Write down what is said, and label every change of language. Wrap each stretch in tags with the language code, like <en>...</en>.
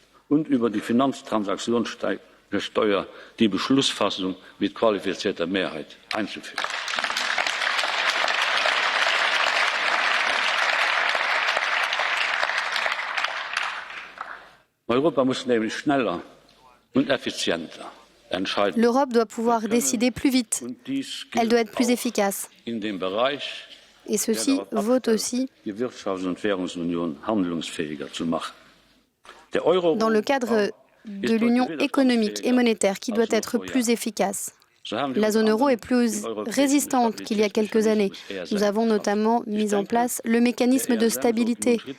<de>Und über die Finanztransaktionssteuer die Beschlussfassung mit qualifizierter Mehrheit einzuführen. Europa muss nämlich schneller und effizienter entscheiden.</de> <fr>L'Europe doit pouvoir décider plus vite. Elle doit être plus efficace.</fr> <de>In dem Bereich</de> <fr>Et ceci vaut aussi</fr> <de>die Wirtschafts- und Währungsunion handlungsfähiger zu machen.</de> <fr>dans le cadre de l'union économique et monétaire qui doit être plus efficace. La zone euro est plus résistante qu'il y a quelques années. Nous avons notamment mis en place le mécanisme de stabilité.</fr>